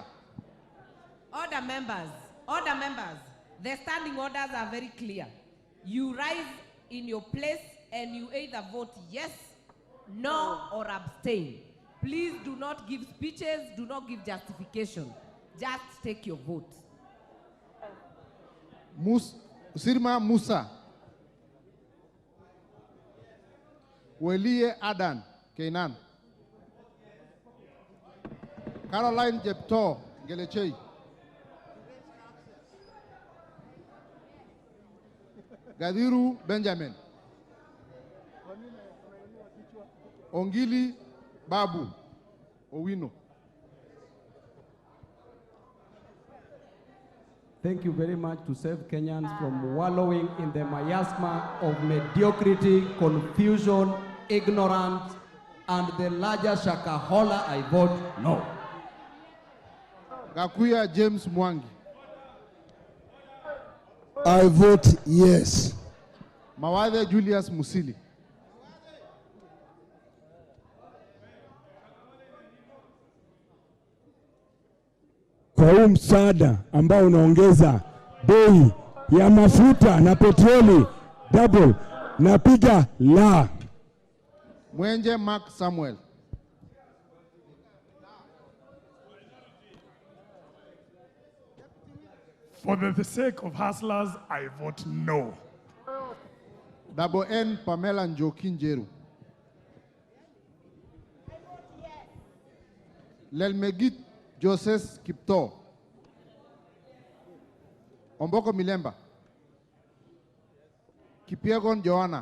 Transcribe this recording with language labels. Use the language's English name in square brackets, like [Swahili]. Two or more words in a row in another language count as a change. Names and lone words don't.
[English] Order members, order members. The standing orders are very clear. You rise in your place and you either vote yes, no, or abstain. Please do not give speeches, do not give justification. Just take your vote. Sirima Musa. Welie Adan Keinan. Caroline Jepto Gelechei. Gadiru Benjamin. Ongili Babu Owino. Thank you very much to save Kenyans from wallowing in the miasma of mediocrity, confusion, ignorance, and the larger shakahola. I vote no. Gakuya James Mwangi. I vote yes. Mawade Julius Musili. [Swahili] Kwa huu msaada ambao unaongeza bei ya mafuta na petroli double, napiga la. [English] Mwenje Mark Samuel. For the sake of hustlers, I vote no. Double N Pamela Njoki Njeru. Lelmegit Joseph Kipto. Omboko Milemba. Kipiegon Joanna.